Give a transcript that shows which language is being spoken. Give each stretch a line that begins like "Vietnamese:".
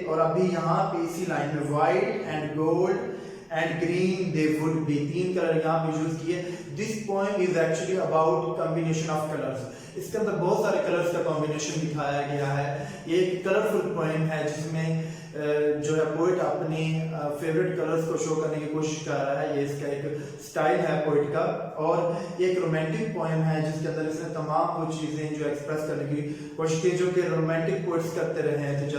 Urdu: اور ابھی یہاں پہ اسی لائن میں
English: white and gold and green they would be,
Urdu: تین کلر یہاں پہ یوز کیے.
English: This poem is actually about combination of colors.
Urdu: اس کے اندر بہت سارے کلرز کا کمبینیشن دکھایا گیا ہے. یہ ایک کلرفل پوئم ہے جس میں جو ہے پوئٹ اپنی فیوریٹ کلرز کو شو کرنے کی کوشش کر رہا ہے. یہ اس کا ایک سٹائل ہے پوئٹ کا. اور یہ ایک رومانٹک پوئم ہے جس کے اندر اس نے تمام وہ چیزیں جو ایکسپریس کرنے کی کوشش کی جو کہ رومانٹک پوئٹس کرتے رہے ہیں.